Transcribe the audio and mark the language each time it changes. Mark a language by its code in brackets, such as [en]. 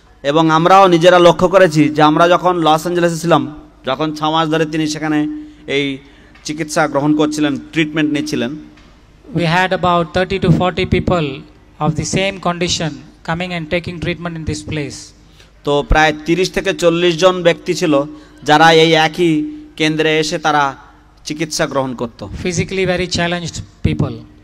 [bn] এবং আমরাও নিজেরা লক্ষ্য করেছি যে আমরা যখন লস অ্যাঞ্জেলেসে ছিলাম, যখন 6 মাস ধরে তিনি সেখানে এই চিকিৎসা গ্রহণ করছিলেন, ট্রিটমেন্ট নিচ্ছিলেন, [en] we had about 30 to 40 people of the same condition coming and taking treatment in this place. [bn] তো প্রায় 30 থেকে 40 জন ব্যক্তি ছিল যারা এই একই কেন্দ্রে এসে তারা চিকিৎসা গ্রহণ করত। [en] Physically very challenged people.